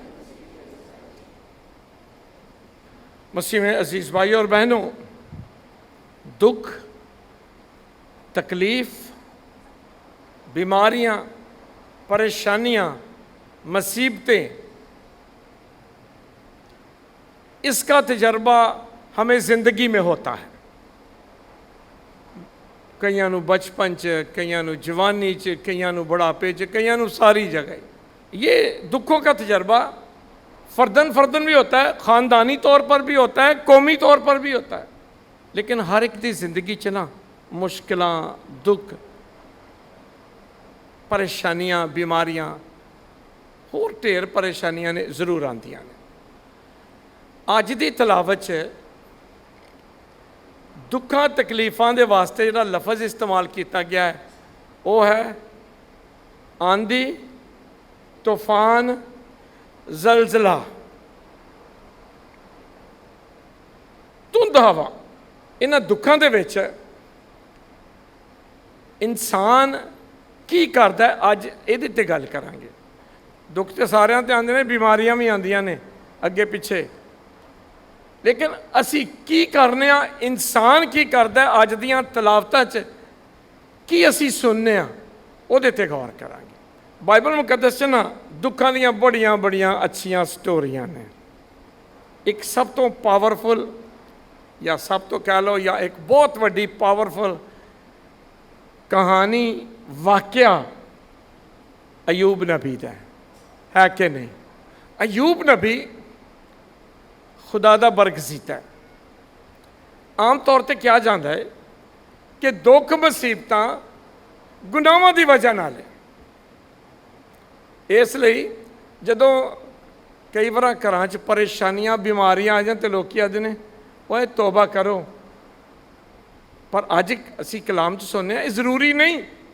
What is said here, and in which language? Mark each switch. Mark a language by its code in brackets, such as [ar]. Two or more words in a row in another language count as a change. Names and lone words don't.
[ur] مسیح میں عزیز بھائی اور بہنوں، دکھ، تکلیف، بیماریاں، پریشانیاں، مصیبتیں، اس کا تجربہ ہمیں زندگی میں ہوتا ہے۔ [pa] کئیاں نو بچپن چ، کئیاں نو جوانی چ، کئیاں نو بڑھاپے چ، کئیاں نو ساری جگہ۔ [ur] یہ دکھوں کا تجربہ فردن بھی ہوتا ہے، خاندانی طور پر بھی ہوتا ہے، قومی طور پر بھی ہوتا ہے، [pa] لیکن ہر ایک دی زندگی چ نا مشکلاں، دکھ، پریشانیاں، بیماریاں، اور ڈھیر پریشانیاں نے ضرور آندیاں نے۔ اج دی تلاوت چ دکھاں تکلیفاں دے واسطے جڑا لفظ استعمال کیتا گیا ہے وہ ہے آندھی، طوفان، زلزلہ، دھند ہوا۔ انہاں دکھاں دے وچ انسان کی کردا ہے، اج ایدے تے گل کران گے۔ دکھ تے ساریاں تے آندے نے، بیماریاں بھی آندیاں نے اگے پیچھے، لیکن اسی کی کرنے ہاں، انسان کی کردا ہے اج دیاں تلاوتاں چ کی اسی سننے ہاں، او دے تے غور کران گے۔ بائبل مقدس چ نا دکھاں دیاں بڑیاں بڑیاں اچھیاں سٹوریاں نے۔ ایک سب تو پاورفل، یا سب تو کہہ لو، یا ایک بہت وڈی پاورفل کہانی، واقعہ ایوب نبی دا ہے کہ نہیں؟ ایوب نبی ਖੁਦਾ ਦਾ ਬਰਗਜ਼ੀਤਾ ਹੈ। ਆਮ ਤੌਰ ਤੇ ਕਿਹਾ ਜਾਂਦਾ ਹੈ ਕਿ ਦੁੱਖ ਮੁਸੀਬਤਾਂ ਗੁਨਾਹਾਂ ਦੀ ਵਜ੍ਹਾ ਨਾਲ ਹੈ। ਇਸ ਲਈ ਜਦੋਂ ਕਈ ਵਾਰ ਘਰਾਂ 'ਚ ਪਰੇਸ਼ਾਨੀਆਂ ਬਿਮਾਰੀਆਂ ਆ ਜਾਣ ਤੇ ਲੋਕੀ ਆਖਦੇ ਨੇ ਓਏ ਤੋਬਾ ਕਰੋ, ਪਰ ਅੱਜ ਅਸੀਂ ਕਲਾਮ 'ਚ ਸੁਣਦੇ ਹਾਂ ਇਹ ਜ਼ਰੂਰੀ ਨਹੀਂ।